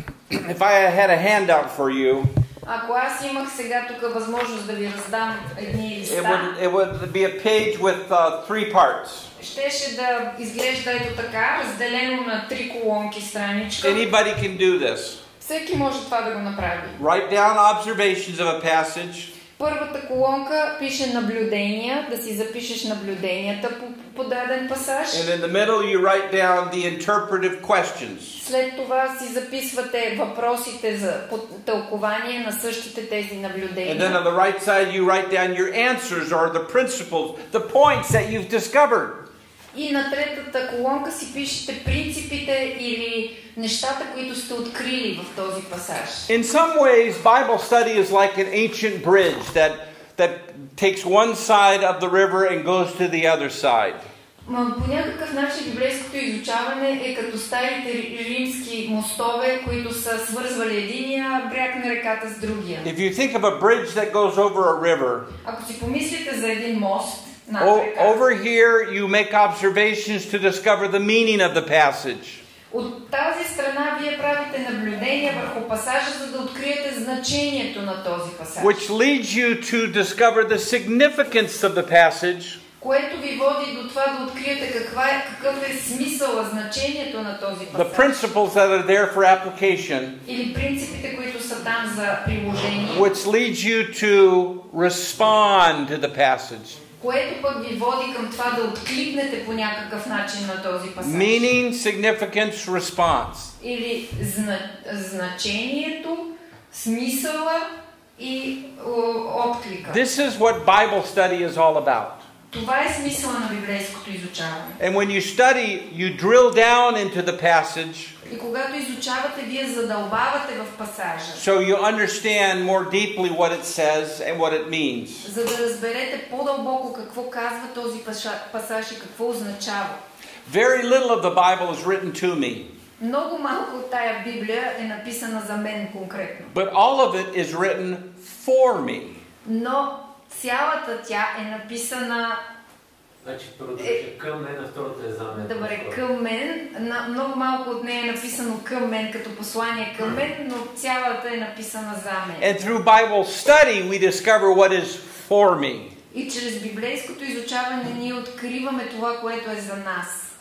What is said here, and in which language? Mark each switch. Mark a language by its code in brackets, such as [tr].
[en] If I had a handout for you, [bg] Ако аз имах сега тук възможност да ви раздам едни листа, [en] it would be a page with 3 parts. [bg] щеше да изглежда ето така, разделено на 3 колонки страничка. [en] Anybody can do this. [bg] Всеки може това да го направи. [en] Write down observations of a passage. [bg] Първата колонка пише наблюдения, да си запишеш наблюденията по даден пасаж. [en] And in the middle you write down the interpretive questions. [bg] След това си записвате въпросите за тълкование на същите тези наблюдения. [en] And then on the right side you write down your answers or the principles, the points that you've discovered. [bg] И на третата колонка си пишете принципите или нещата, които сте открили в този пасаж. [en] In some ways, Bible study is like an ancient bridge that takes one side of the river and goes to the other side. [bg] По някакъв начин библейското изучаване е като старите римски мостове, които са свързвали единия бряг на реката с другия. [en] If you think of a bridge that goes over a river, [bg] ако си помислите за един мост, [en] over here you make observations to discover the meaning of the passage. [bg] От тази страна вие правите наблюдения върху пасажа, за да откриете значението на този пасаж. [en] Which leads you to discover the significance of the passage. [bg] Което ви води до това да откриете какъв е смисъла, значението на този пасаж. [en] The principles that are there for application. [bg] Или принципите, които са там за приложение. [en] Which leads you to respond to the passage. [bg] Което пък ви води към това да откликнете по някакъв начин на този пасаж. [en] Meaning, significance, response. [bg] Или значението, смисъла и отклика. [en] This is what Bible study is all about. [bg] Това е смисъла на библейското изучаване. [en] And when you study, you drill down into the passage. [bg] И когато изучавате, вие задълбавате в пасажа. [en] So you understand more deeply what it says and what it means. [bg] За да разберете по-дълбоко какво казва този пасаж и какво означава. [en] Very little of the Bible is written to me. [bg] Много малко от тая Библия е написана за мен конкретно. [en] But all of it is written for me. [bg] Но цялата тя е написана Значи първото е към мен, а второто е за мен. Добре, към мен. Много малко от нея е написано към мен, като послание към мен, но цялата е написана за мен. [en] And through Bible study we discover what is for me. [bg] И чрез библейското изучаване ние откриваме това, което е за нас.